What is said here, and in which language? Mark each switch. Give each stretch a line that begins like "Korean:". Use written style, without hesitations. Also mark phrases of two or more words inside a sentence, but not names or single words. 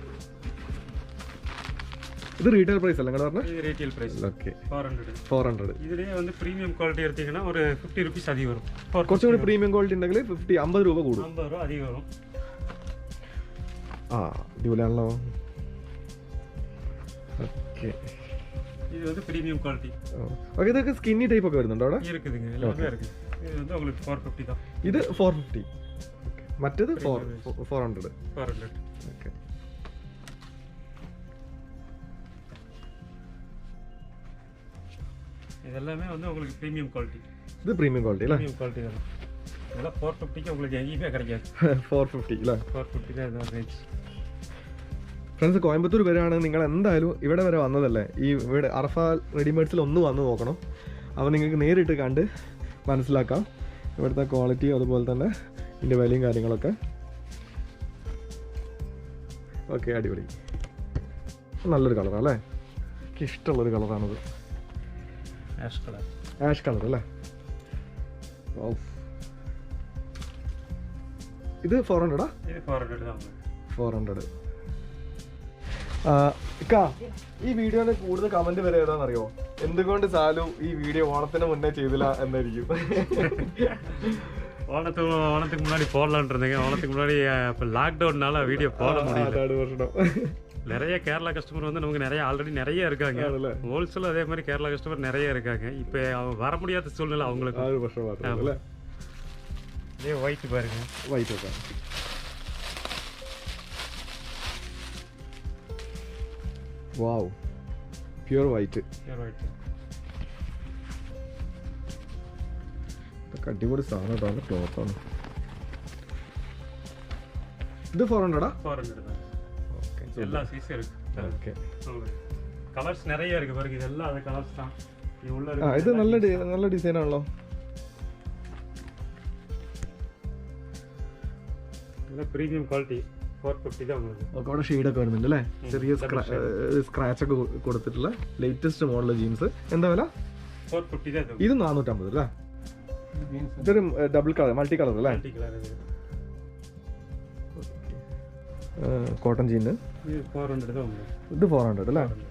Malayalam: ഇത് റീറ്റെയിൽ പ്രൈസ് അല്ല നിങ്ങൾ പറഞ്ഞത്? റീറ്റെയിൽ പ്രൈസ്. ഓക്കെ. 400. ഇതിലെ வந்து പ്രീമിയം ക്വാളിറ്റി എടുത്തீங்கன்னா ഒരു 50 രൂപീസ് അധികം വരും. കുറച്ചും കൂടി പ്രീമിയം ക്വാളിറ്റി ഉണ്ടെങ്കിൽ 50 രൂപ കൂടും. 50 രൂപ അധികം വരും. ആ അടിപൊളിയാണല്ലോ. ഓക്കെ.
Tamil: இது வந்து பிரீமியம் குவாலிட்டி. ஓகே. இதுக்கு ஸ்கின்னி டைப்
Malayalam: ഒക്കെ വരുന്നുണ്ടോ അവിടെ?
Tamil: இருக்குதுங்க, எல்லாமே இருக்கு. இது வந்து உங்களுக்கு 450 தான்.
Malayalam: ഇത് 450. ഓക്കേ. മറ്റേത് 400. ഓക്കേ.
Tamil: இதெல்லாமே வந்து உங்களுக்கு பிரீமியம் குவாலிட்டி. இது பிரீமியம் குவாலிட்டி இல்ல? பிரீமியம் குவாலிட்டி தான். இதெல்லாம் 450 க்கு உங்களுக்கு எங்கேயுமே கிடைக்காது. 450 இல்ல? 450 தான் இந்த ரேஞ்ச்.
Malayalam: ഫ്രണ്ട്സ് കോയമ്പത്തൂർ വരെയാണെങ്കിൽ നിങ്ങൾ എന്തായാലും ഇവിടെ വരെ വന്നതല്ലേ, ഈ ഇവിടെ അറഫ റെഡിമെയ്ഡ്സിൽ ഒന്ന് വന്ന് നോക്കണം. അപ്പോൾ നിങ്ങൾക്ക് നേരിട്ട് കണ്ട് മനസ്സിലാക്കാം ഇവിടുത്തെ ക്വാളിറ്റി, അതുപോലെ തന്നെ ഇതിൻ്റെ വിലയും കാര്യങ്ങളൊക്കെ. ഓക്കെ. അടിപൊളി. നല്ലൊരു കളറാണല്ലേ? എനിക്ക് ഇഷ്ടമുള്ളൊരു കളറാണിത്. ആഷ് കളർ അല്ലേ? ഇത് 400 400. ഈ വീഡിയോയുടെ കൂടുതൽ കമന്റ് വരെ ഏതാണെന്നറിയോ? എന്തുകൊണ്ട് സാലു ഈ വീഡിയോ ഓണത്തിന് മുന്നേ ചെയ്തില്ല എന്നായിരിക്കും.
Tamil: ஓணத்துக்கு முன்னாடி போடலான்னு இருந்தீங்க. ஓணத்துக்கு முன்னாடி இப்போ லாக்டவுன்னால வீடியோ போட முடியல. நிறைய கேரளா கஸ்டமர் வந்து நமக்கு நிறைய ஆல்ரெடி நிறைய இருக்காங்க. ஹோல்சேல் அதே மாதிரி கேரளா கஸ்டமர் நிறைய இருக்காங்க. இப்போ அவங்க வர முடியாத சூழ்நிலை அவங்களுக்கு. 6 வருஷம் பார்த்தீங்களா? இதே ஒயிட் பாருங்க. ஒயிட் இருக்கா?
Malayalam: വാവ്, പ്യൂർ വൈറ്റ്. അടിപൊളി സാധനം കേട്ടോ. ക്ലോത്താണ്. ഇത് 400
Tamil: எல்லா சைஸும் இருக்கு. ஓகே. கலர்ஸ் நிறைய இருக்கு பாருங்க. இதெல்லாம் அந்த கலர்ஸ் தான்.
Malayalam: ഇത് നല്ല ഡിസൈൻ ആണല്ലോ. നല്ല പ്രീമിയം ക്വാളിറ്റി.
Tamil: 450 தான் உங்களுக்கு.
Malayalam: ഓക്കെ. അവിടെ ഷെയ്ഡൊക്കെ വരുന്നുണ്ട് അല്ലേ? ചെറിയ സ്ക്രാച്ച് ഒക്കെ കൊടുത്തിട്ടുള്ള ലേറ്റസ്റ്റ് മോഡൽ ജീൻസ്. എന്താ വില? ഇത് 450 അല്ലേ? ഇതൊരു ഡബിൾ കളർ, മൾട്ടി കളർ അല്ലേ? കോട്ടൺ ജീന് ഇത് 400 അല്ലേ?